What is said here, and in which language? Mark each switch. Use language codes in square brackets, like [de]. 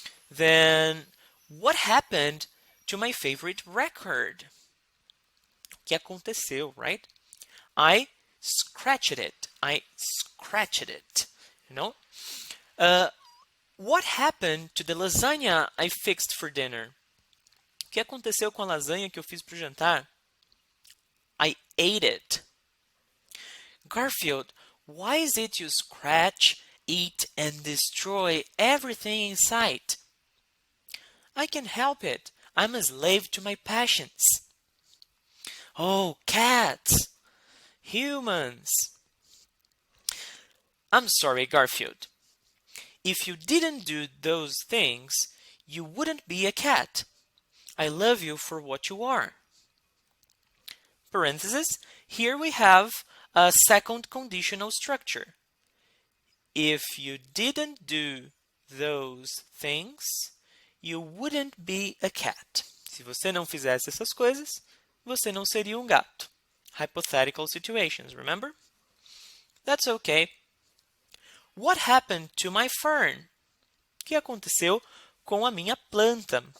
[en] Then, what happened to my favorite record? [pt] O que aconteceu, [en] right? I scratched it. I scratched it. You know? What happened to the lasagna I fixed for dinner? [pt] O que aconteceu com a lasanha que eu fiz para o jantar? [en] I ate it. Garfield, why is it you scratch, eat, and destroy everything in sight? I can't help it. I'm a slave to my passions. Oh, cats! Humans! I'm sorry, Garfield. If you didn't do those things, you wouldn't be a cat. I love you for what you are. Parenthesis, here we have a second conditional structure. If you didn't do those things, you wouldn't be a cat. [pt] Se você não fizesse essas coisas, você não seria um gato. [en] Hypothetical situations, remember? That's okay. What happened to my fern? [pt] O que aconteceu com a minha planta?